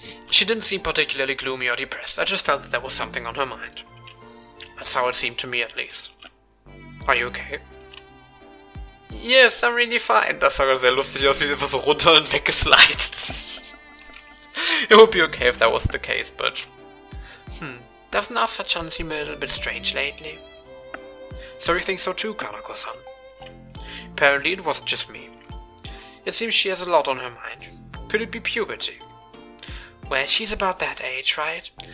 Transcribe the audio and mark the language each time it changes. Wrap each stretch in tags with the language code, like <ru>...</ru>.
<en>She didn't seem particularly gloomy or depressed. I just felt that there was something on her mind. That's how it seemed to me, at least. Are you okay? Yes, I'm really fine.</en> <de>Das sah sehr lustig aus, wie einfach so runter und weggeslidet.</de> <en>It would be okay if that was the case, but... Doesn't Asa-chan seem a little bit strange lately? So you think so too, Kanako-san? Apparently it wasn't just me. It seems she has a lot on her mind. Could it be puberty? Well, she's about that age, right?</en>